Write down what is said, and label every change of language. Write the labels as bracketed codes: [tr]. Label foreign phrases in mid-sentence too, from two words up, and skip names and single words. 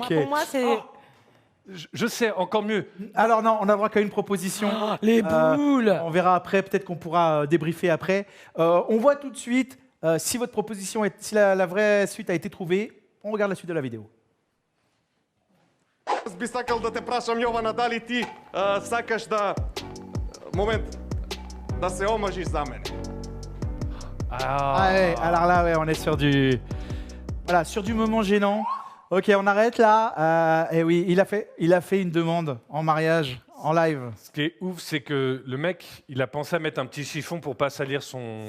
[fr] Ok. pour moi, c'est. Je sais, encore mieux. Alors non, on n'a droit qu'à une proposition. Les boules. On verra après, peut-être qu'on pourra débriefer après. On voit tout de suite si votre proposition, si la vraie suite a été trouvée. On regarde la suite de la vidéo. [mk] Би сакал да те прашам, Јована, дали ти сакаш да... Момент. да се оможи за мене. [fr] Ah ouais, alors là, ouais, on est sur du... Voilà, sur du moment gênant. Ok, on arrête là. Et oui, il a fait une demande en mariage, en live. Ce qui est ouf, c'est que le mec, il a pensé à mettre un petit chiffon pour pas salir son